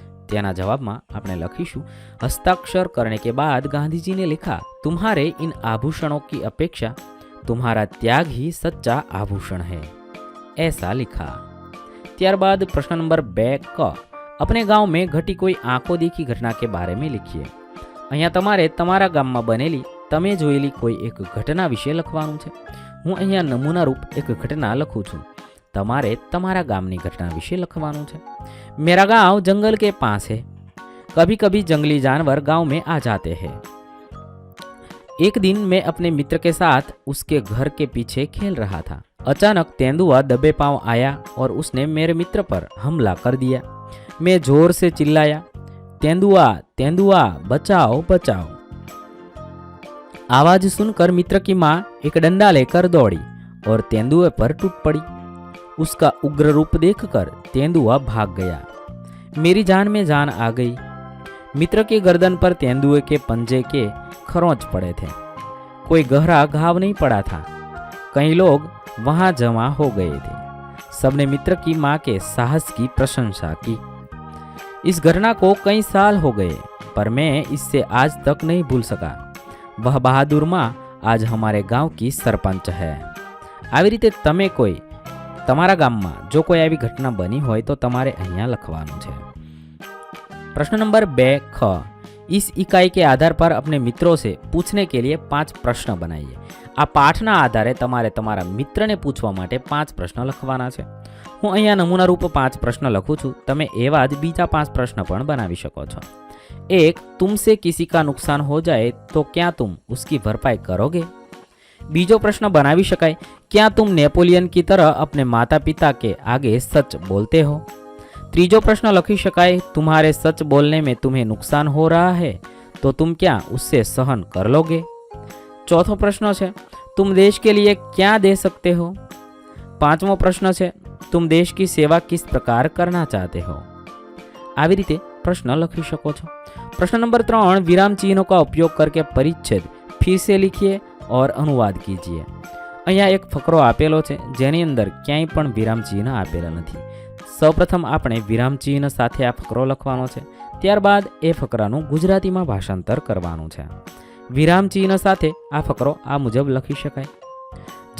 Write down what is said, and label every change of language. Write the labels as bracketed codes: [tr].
[hi] तेना जवाब में [gu] આપણે લખીશું [hi] हस्ताक्षर करने के बाद गांधी जी ने लिखा, तुम्हारे इन आभूषणों की अपेक्षा तुम्हारा त्याग ही सच्चा आभूषण है, ऐसा लिखा। ત્યારબાદ प्रश्न नंबर 2 क, अपने गांव में घटी कोई आंखों देखी घटना के बारे में लिखिए। [gu] અહીંયા તમારે તમારા ગામમાં બનેલી તમે જોયેલી કોઈ એક ઘટના વિશે લખવાનું છે। હું અહીંયા નમૂના રૂપ એક ઘટના લખું છું, તમારે તમારા ગામની ઘટના વિશે લખવાનું છે। [hi] मेरा गांव जंगल के पास है, कभी कभी जंगली जानवर गांव में आ जाते हैं। एक दिन मैं अपने मित्र के साथ उसके घर के पीछे खेल रहा था। अचानक तेंदुआ दबे पांव आया और उसने मेरे मित्र पर हमला कर दिया। मैं जोर से चिल्लाया, तेंदुआ तेंदुआ बचाओ बचाओ। आवाज सुनकर मित्र की माँ एक डंडा लेकर दौड़ी और तेंदुए पर टूट पड़ी। उसका उग्र रूप देखकर तेंदुआ भाग गया। मेरी जान में जान आ गई। मित्र की गर्दन पर तेंदुए के पंजे के खरोंच पड़े थे। कोई गहरा घाव नहीं पड़ा था। कई लोग वहां जमा हो गए थे। सबने मित्र की माँ के साहस की प्रशंसा की। इस घटना को कई साल हो गए, पर मैं इससे आज तक नहीं भूल सका। वह बहादुर माँ आज हमारे गांव की सरपंच है। [gu] આવી રીતે તમે કોઈ તમારા ગામમાં જો કોઈ આવી ઘટના બની હોય તો તમારે અહીંયા લખવાનું છે। [hi] प्रश्न नंबर 2 ख, इस इकाई के आधार पर अपने मित्रों से पूछने के लिए 5 प्रश्न बनाइए। [gu] आ पाठना आधारे તમારે તમારા મિત્રને પૂછવા માટે 5 પ્રશ્ન લખવાના છે। હું અહીંયા નમૂના રૂપ 5 પ્રશ્ન લખું છું, તમે એવા જ બીજા 5 પ્રશ્ન પણ બનાવી શકો છો। [hi] 1, तुमसे किसी का नुकसान हो जाए तो क्या तुम उसकी भरपाई करोगे? [gu] बीजो प्रश्न बनावी शकाय, [hi] क्या तुम नेपोलियन की तरह अपने माता पिता के आगे सच बोलते हो? [gu] तीजो प्रश्न लखी शकाय, [hi] तुम्हारे सच बोलने में तुम्हें नुकसान हो रहा है तो तुम क्या उससे सहन कर लोगे? चौथो प्रश्न है, तुम देश के लिए क्या दे सकते हो? 5मो प्रश्न है, तुम देश की सेवा किस प्रकार करना चाहते हो? [gu] આવી રીતે પ્રશ્ન લખી શકો છો। [hi] प्रश्न नंबर 3, विराम चिन्हों का उपयोग करके परिच्छेद फिर से लिखिए और अनुवाद कीजिए। [gu] અહીંયા એક ફકરો આપેલો છે જેની અંદર ક્યાંય પણ વિરામ ચિહ્ન આપેલા નથી। સૌપ્રથમ આપણે વિરામ ચિહ્ન સાથે આ ફકરો લખવાનો છે, ત્યારબાદ એ ફકરાનું ગુજરાતીમાં ભાષાંતર કરવાનું છે। વિરામ ચિહ્ન સાથે આ ફકરો આ મુજબ લખી શકાય।